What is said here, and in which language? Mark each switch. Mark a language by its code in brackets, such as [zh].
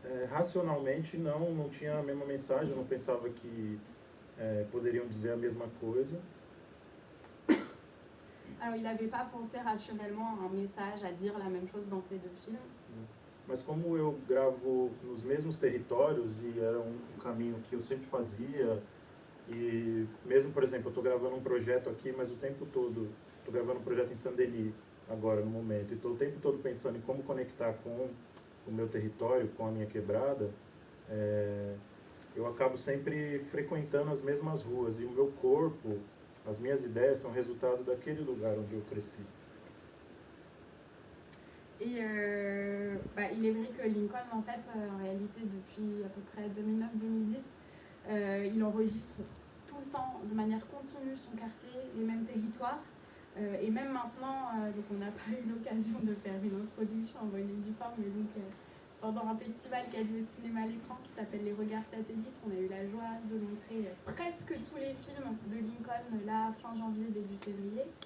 [pt] Racionalmente não tinha a mesma mensagem, eu não pensava que poderiam dizer a mesma coisa. [fr] Alors il n'avait pas pensé rationnellement à un message, à dire la même chose dans ces deux films. [pt] Mas como eu gravo nos mesmos territórios e era um caminho que eu sempre fazia, e mesmo, por exemplo, eu estou gravando um projeto aqui, mas o tempo todo, estou gravando um projeto em Saint-Denis agora, no momento, e estou o tempo todo pensando em como conectar com o meu território, com a minha quebrada, eu acabo sempre frequentando as mesmas ruas, e o meu corpo, as minhas ideias são resultado daquele lugar onde eu cresci. [fr] Et il est vrai que Lincoln, en fait, en réalité, depuis à peu près 2009-2010, il enregistre tout le temps, de manière continue, son quartier, les mêmes territoires. Et même maintenant, donc on n'a pas eu l'occasion de faire une introduction en bonne et due forme, mais donc pendant un festival qui a lieu au cinéma à l'écran qui s'appelle Les Regards Satellites, on a eu la joie de montrer presque tous les films de Lincoln, là, fin janvier, début février.